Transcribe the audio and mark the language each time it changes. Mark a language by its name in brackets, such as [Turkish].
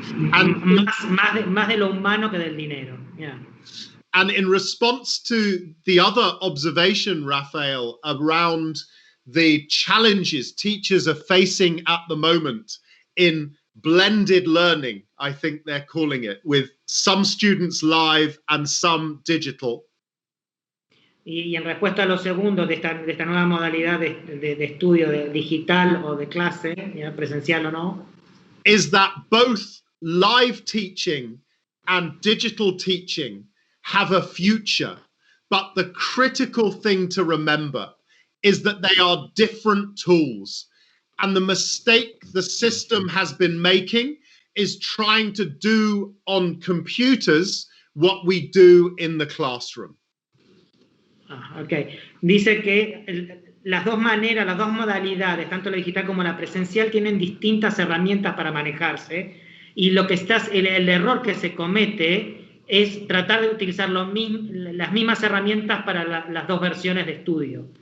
[Spanish] Más de lo humano que del dinero. [English] Yeah. And in response to the other observation, Raphael, around the challenges teachers are facing at the moment in blended learning, I think they're calling it, with some students live and some digital. [Spanish] Y en respuesta a lo segundo de esta nueva modalidad de estudio de digital o de clase, ya presencial o no, [English] is that both live teaching and digital teaching have a future, but the critical thing to remember is that they are different tools. And the mistake the system has been making is trying to do on computers what we do in the classroom. Okay. [Spanish] Dice que las dos maneras, las dos modalidades, tanto la digital como la presencial, tienen distintas herramientas para manejarse, y el error que se comete es tratar de utilizar las mismas herramientas para las dos versiones de estudio.